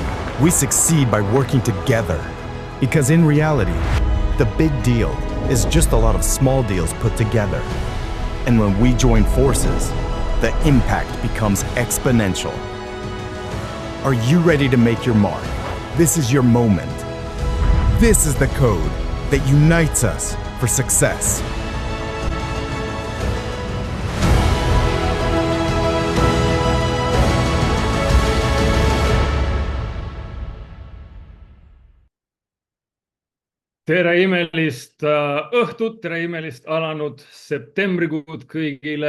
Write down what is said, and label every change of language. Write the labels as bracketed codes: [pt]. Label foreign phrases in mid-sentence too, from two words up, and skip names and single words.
[en] We succeed by working together, because in reality, the big deal is just a lot of small deals put together. And when we join forces, the impact becomes exponential. Are you ready to make your mark? This is your moment. This is the code that unites us for success. [et] Tere imelist õhtut, tere imelist alanud septembrikuud kõigile.